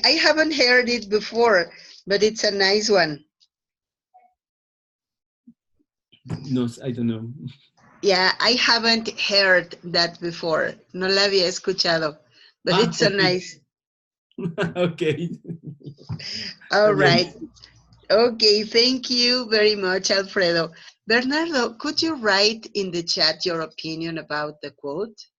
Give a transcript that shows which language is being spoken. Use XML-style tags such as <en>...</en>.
<en>I haven't heard it before, but it's a nice one. No, I don't know. Yeah, I haven't heard that before.</en> <es>No la había escuchado, but it's a</es> <en>Okay. nice. Okay. All Okay. right. Okay, thank you very much, Alfredo. Bernardo, could you write in the chat your opinion about the quote?</en>